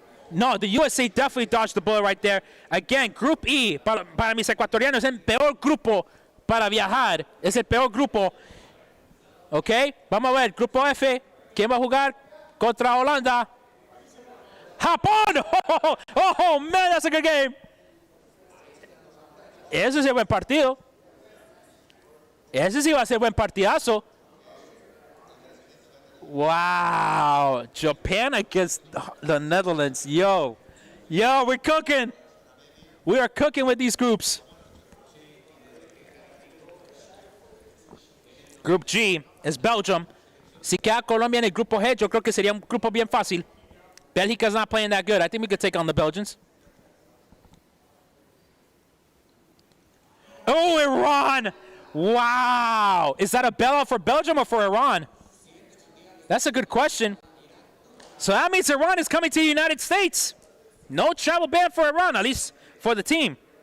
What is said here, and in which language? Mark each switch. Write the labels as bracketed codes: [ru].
[en] No, the USA definitely dodged the bullet right there. Again, Group E, [es] para mis ecuatorianos, es el peor grupo para viajar. Es el peor grupo. Ok, vamos a ver, Grupo F, ¿quién va a jugar contra Holanda? [en] ¡Japón! Oh, man, that's a good game. [es] Ese sí es buen partido. Ese sí va a ser buen partidazo. [en] Wow. Japan against the Netherlands. Yo, we're cooking. We are cooking with these groups. Group G es Belgium. [es] Si queda Colombia en el grupo G, yo creo que sería un grupo bien fácil. [en] Belgica's not playing that good. I think we could take on the Belgians. Oh, Iran. Wow. Is that a bailout for Belgium or for Iran? That's a good question. So that means Iran is coming to the United States. No travel ban for Iran, at least for the team.